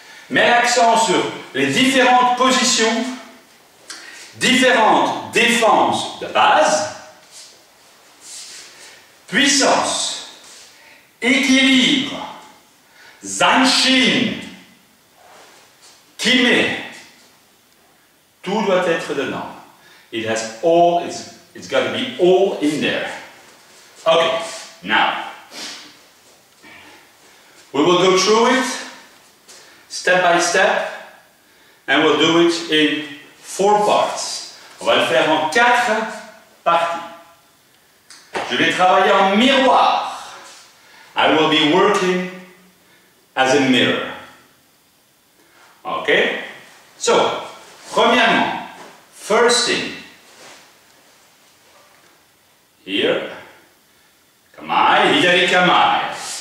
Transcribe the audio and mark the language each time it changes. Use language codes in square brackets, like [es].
[fr] Met l'accent sur les différentes positions, différentes défenses de base, puissance, équilibre, zanshin, kime, tout doit être dedans. [en] It has all, it's got to be all in there. Okay, now, we will go through it step by step and we'll do it in 4 parts. [fr] On va le faire en 4 parties. Je vais travailler en miroir. [en] I will be working as a mirror. Okay? So, premièrement, first thing, here, kamae, hidari kamae.